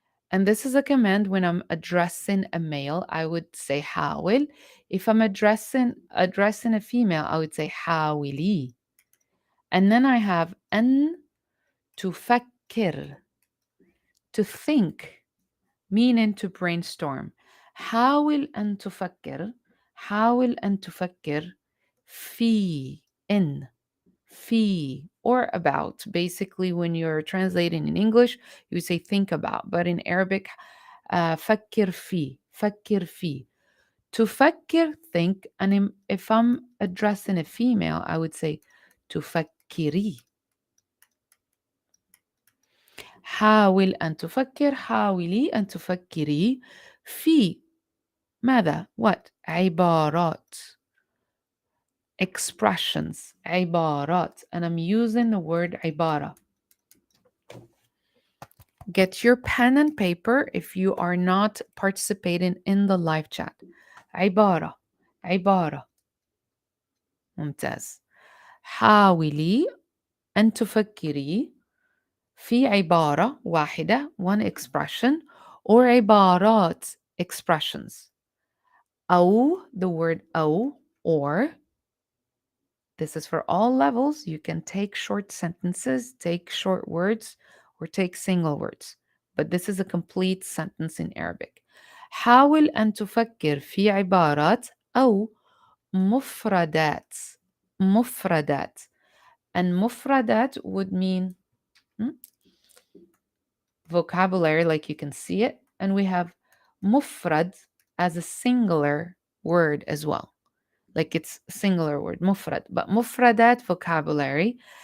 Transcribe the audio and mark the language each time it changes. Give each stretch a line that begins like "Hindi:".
English: And this is a command when I'm addressing a male, I would say حاول. If I'm addressing a female, I would say حاولي. And then I have
Arabic: أن تفكر,
English: to think, meaning to brainstorm.
Arabic: حاول أن تفكر, حاول أن تفكر في, in, في,
English: or about. Basically, when you're translating in English, you would say think about, but in Arabic,
Arabic: فكر في, فكر في.
English: تفكر, think, and if I'm addressing a female, I would say تفكري.
Arabic: حاول أن تفكر, حاولي أن تفكري في ماذا؟
English: What?
Arabic: عبارات. Expressions. عبارات.
English: And I'm using the word عبارة. Get your pen and paper if you are not participating in the live chat.
Arabic: عبارة. عبارة. ممتاز. حاولي أن تفكري في عبارة واحدة,
English: one expression,
Arabic: or عبارات, expressions.
English: أو, the word أو, or. This is for all levels. You can take short sentences, take short words, or take single words. But this is a complete sentence in Arabic.
Arabic: حاول أن تفكر في عبارات أو مفردات. مفردات.
English: And مفردات would mean vocabulary, like you can see it. And we have مفرد as a singular word as well. Like it's a singular word, مفرد. But مفردات, vocabulary.